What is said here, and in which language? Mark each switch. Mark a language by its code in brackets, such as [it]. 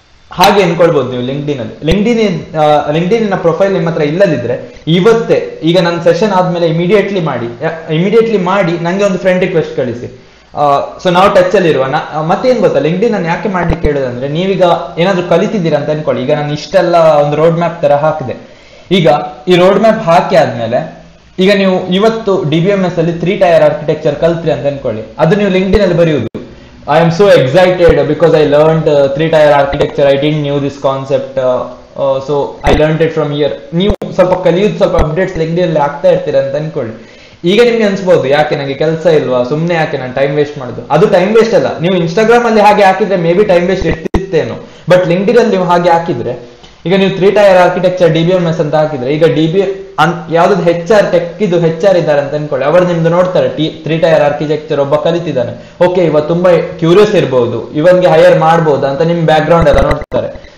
[kn] ಹಾಗೆ ಅನ್ಕೊಳ್ಬಹುದು ನೀವು ಲಿಂಕ್ಡ್ಇನ್ ಅಲ್ಲಿ. ಲಿಂಕ್ಡ್ಇನ್ ಪ್ರೊಫೈಲ್ ನಿಮ್ಮ ಹತ್ರ ಇಲ್ಲದಿದ್ರೆ ಇವತ್ತೇ, ಈಗ ನನ್ನ ಸೆಷನ್ ಆದ್ಮೇಲೆ ಇಮಿಡಿಯೇಟ್ಲಿ ಮಾಡಿ ನಂಗೆ ಒಂದು ಫ್ರೆಂಡ್ ರಿಕ್ವೆಸ್ಟ್ ಕಳಿಸಿ. ಸೊ ನಾವು ಟಚ್ ಅಲ್ಲಿ ಇರುವ. ಮತ್ತೇನ್ ಗೊತ್ತಾ, ಲಿಂಕ್ಡ್ಇನ್ ನಾನು ಯಾಕೆ ಮಾಡ್ಲಿಕ್ಕೆ ಹೇಳೋದಂದ್ರೆ, ನೀವೀಗ ಏನಾದ್ರು ಕಲಿತಿದ್ದೀರಾ ಅಂತ ಅನ್ಕೊಳ್ಳಿ. ಈಗ ನಾನು ಇಷ್ಟೆಲ್ಲ ಒಂದು ರೋಡ್ ಮ್ಯಾಪ್ ತರ ಹಾಕಿದೆ. ಈಗ ಈ ರೋಡ್ ಮ್ಯಾಪ್ ಹಾಕಿ ಆದ್ಮೇಲೆ ಈಗ ನೀವು ಇವತ್ತು DBMS ಅಲ್ಲಿ 3 ಟೈರ್ ಆರ್ಕಿಟೆಕ್ಚರ್ ಕಲ್ತ್ರಿ ಅಂತ ಅನ್ಕೊಳ್ಳಿ. ಅದು ನೀವು ಲಿಂಕ್ಡ್ಇನ್ ಅಲ್ಲಿ ಬರೆಯುವುದು, [en] I am so excited because I learned 3-tier architecture. I didn't knew this concept, so I learned it from here. [kn] ನೀವು ಸ್ವಲ್ಪ ಕಲಿಯೋದು, ಸ್ವಲ್ಪ ಅಪ್ಡೇಟ್ಸ್ ಲಿಂಕ್ಡ್ಇನ್ ಅಲ್ಲಿ ಆಗ್ತಾ ಇರ್ತೀರ ಅಂತ ಅನ್ಕೊಳ್ಳಿ. ಈಗ ನಿಮ್ಗೆ ಅನ್ಸ್ಬೋದು, ಯಾಕೆ ನನಗೆ ಕೆಲಸ ಇಲ್ವಾ, ಸುಮ್ಮನೆ ಯಾಕೆ ನಾನು ಟೈಮ್ ವೇಸ್ಟ್ ಮಾಡೋದು. ಅದು ಟೈಮ್ ವೇಸ್ಟ್ ಅಲ್ಲ. ನೀವು ಇನ್ಸ್ಟಾಗ್ರಾಮ್ ಅಲ್ಲಿ ಹಾಗೆ ಹಾಕಿದ್ರೆ may be time waste ಇರ್ತಿತ್ತೇನೋ, but LinkedIn ಅಲ್ಲಿ ನೀವು ಹಾಗೆ ಹಾಕಿದ್ರೆ, ಈಗ ನೀವು 3-tier ಆರ್ಕಿಟೆಕ್ಚರ್ DBMS ಅಂತ ಹಾಕಿದ್ರೆ, ಈಗ ಯಾವ್ದು ಟೆಕ್ HR ಇದ್ದಾರೆ ಅಂತ ಅನ್ಕೊಳ್ಳಿ, ಅವರು ನಿಮ್ದು ನೋಡ್ತಾರೆ 3-tier ಆರ್ಕಿಟೆಕ್ಚರ್ ಒಬ್ಬ ಕಲಿತಿದ್ದಾನೆ, ಓಕೆ ಇವ ತುಂಬಾ ಕ್ಯೂರಿಯಸ್ ಇರ್ಬಹುದು, ಇವನ್ಗೆ ಹೈಯರ್ ಮಾಡ್ಬೋದು ಅಂತ ನಿಮ್ ಬ್ಯಾಕ್ ಗ್ರೌಂಡ್ ಎಲ್ಲ ನೋಡ್ತಾರೆ.